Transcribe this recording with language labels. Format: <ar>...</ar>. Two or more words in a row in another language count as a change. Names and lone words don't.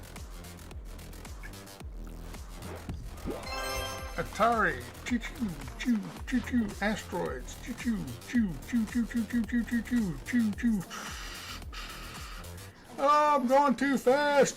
<en>Atari, choo choo, choo choo choo, asteroids, choo choo, choo choo choo choo choo choo choo choo choo choo. Oh, I'm going too fast.</en>